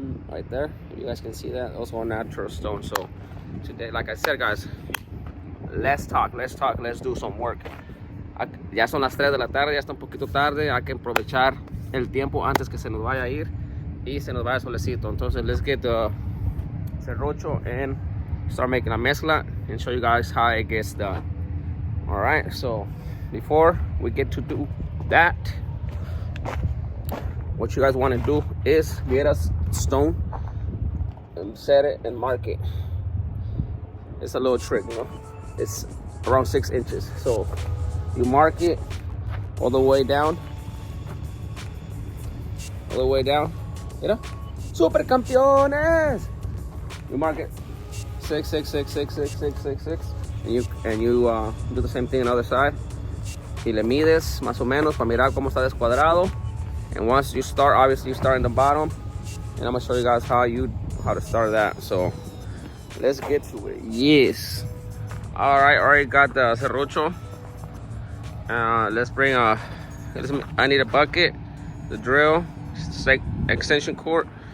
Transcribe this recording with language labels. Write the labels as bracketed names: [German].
[English] Right there. You guys can see that. Also all natural stone. So today, like I said, guys, let's talk, let's do some work. [Spanish] Ya son las 3 de la tarde, ya está un poquito tarde. Hay que aprovechar el tiempo antes que se nos vaya a ir y se nos vaya el solecito. [English] Entonces, let's get the serrucho and start making [Spanish] la mezcla [English] and show you guys how it gets done. All right, so before we get to do that, what you guys want to do is get a stone and set it and mark it. It's a little trick, you know. It's around 6 inches. So you mark it all the way down. All the way down. Mira. [Spanish] Super campeones! [English] You mark it 6, 6, 6, 6, 6, 6, 6, 6. And you do the same thing on the other side. [Spanish] Y le mides más o menos para mirar cómo está descuadrado. [English] And once you start, obviously you start in the bottom. And I'm gonna show you guys how to start that. So let's get to it. Yes. All right, already got the serrucho. Let's bring I need a bucket, the drill, extension cord.